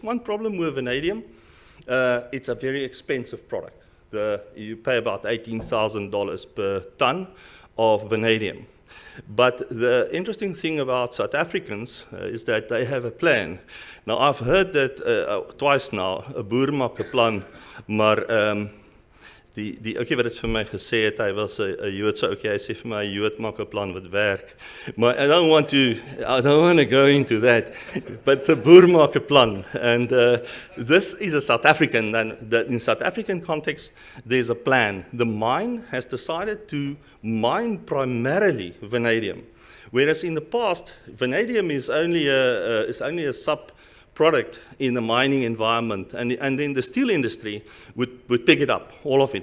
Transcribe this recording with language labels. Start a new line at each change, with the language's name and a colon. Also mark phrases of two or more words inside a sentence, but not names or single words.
English: One problem with vanadium, it's a very expensive product. You pay about $18,000 per ton of vanadium. But the interesting thing about South Africans is that they have a plan. Now, I've heard that twice now,
Afrikaans: 'n boer maak 'n plan, maar die ouetjie wat dit vir my gesê het, hy was 'n Joodse ouetjie, hy sê vir my 'n Jood maak 'n plan wat werk. Maar
English: I don't want to go into that. But the
Afrikaans: boer maak 'n plan,
English: and this is a South African, and in South African context, there's a plan. The mine has decided to mine primarily vanadium, whereas in the past, vanadium is only a sub-product in the mining environment, and then the steel industry would pick it up, all of it.